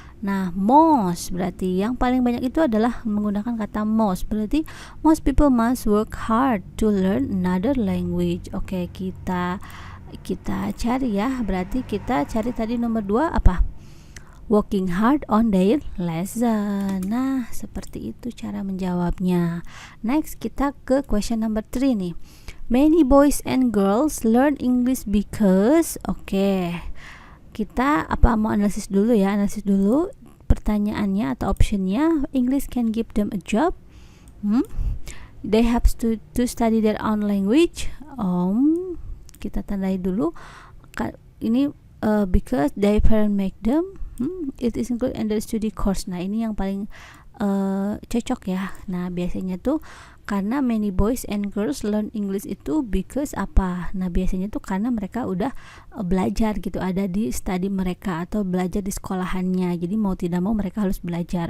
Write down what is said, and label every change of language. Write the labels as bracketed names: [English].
[Indonesian] Nah, most berarti yang paling banyak itu adalah menggunakan kata most, berarti [English] most people must work hard to learn another language. [Indonesian] Oke, kita cari ya, berarti kita cari tadi nomor 2 apa, [English] working hard on their lesson. [Indonesian] Nah, seperti itu cara menjawabnya. Next, kita ke question number 3 nih. [English] Many boys and girls learn English because. [Indonesian] Oke, kita mau analisis dulu ya, pertanyaannya atau optionnya. [English] English can give them a job. They have to study their own language. [Indonesian] Kita tandai dulu. [English] Ini because their parents make them. It is included in the study course. [Indonesian] Nah, ini yang paling cocok ya. Nah, biasanya tuh karena [English] many boys and girls learn English [Indonesian] itu because apa? Nah, biasanya tuh karena mereka udah belajar gitu, ada di study mereka atau belajar di sekolahannya. Jadi mau tidak mau mereka harus belajar.